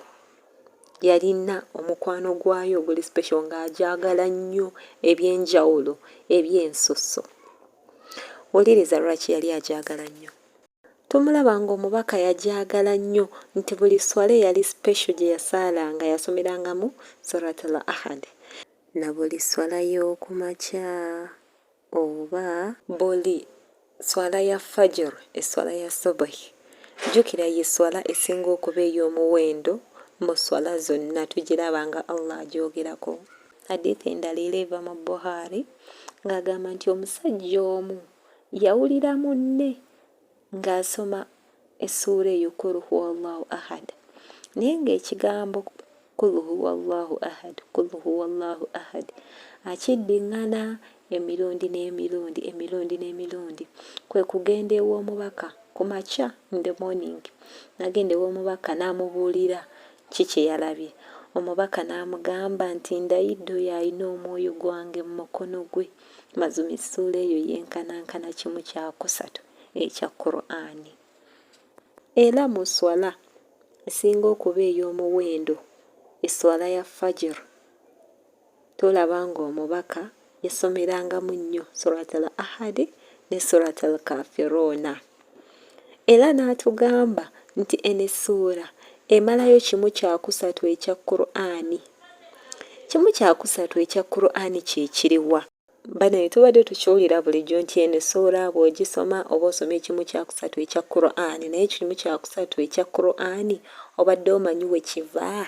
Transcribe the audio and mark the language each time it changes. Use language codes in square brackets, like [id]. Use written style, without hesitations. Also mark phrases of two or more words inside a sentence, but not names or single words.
[lg] Yalina omukwano gwayo oguli special ng'agyagala nnyo ebyenjawulo ebyensoso. Oliriza lwaki yali agyagala nnyo. Tumulaba ng'omubaka yagyagala nnyo nti buli swale yali special gye yasaalanga yasomerangamu [ar] سورة الأحد. [lg] Na buli swala y'okumakya oba buli swala ya fajr, eswala ya subuhi. Jjukira ye swala esinga okuba ey'omuwendo mu swala zonna tugiraba nga Allah agyogerako. Hadithi endala eva mu Buhari ng'agamba nti omusajja omu yawulira munne ng'asoma essuula eyo [ar] قل هو الله أحد. [lg] Naye ng'ekigambo [ar] قل هو الله أحد, قل هو الله أحد [lg] akiddiŋŋana emirundi n'emirundi. Kwe kugenda ew'omubaka ku makya [en] in the morning. [lg] Nagenda ew'omubaka n'amubuulira ki kye yalabye. Omubaka n'amugamba nti ndayidde oyo alina omwoyo gwange mu mukono gwe. Mazima essuula eyo yenkanankana kimu kya kusatu ekya Qur'ani. Era mu swala esinga okuba ey'omuwendo, eswala ya fajr, tolaba ng'omubaka yasomerangamu nnyo [ar] سورة الأحد [lg] ne [ar] سورة الكافرون. [lg] Era n'atugamba nti eno essuula emalayo kimu kya kusatu ekya Qur'ani. Kimu kya kusatu ekya Qur'ani kye kiriwa? Bano tubadde tukiwulira bulijjo nti eno essuula bw'ogisoma oba osoma ekimu kya kusatu ekya Qur'ani, naye kimu kya kusatu ekya Qur'ani obadde omanyi we kiva?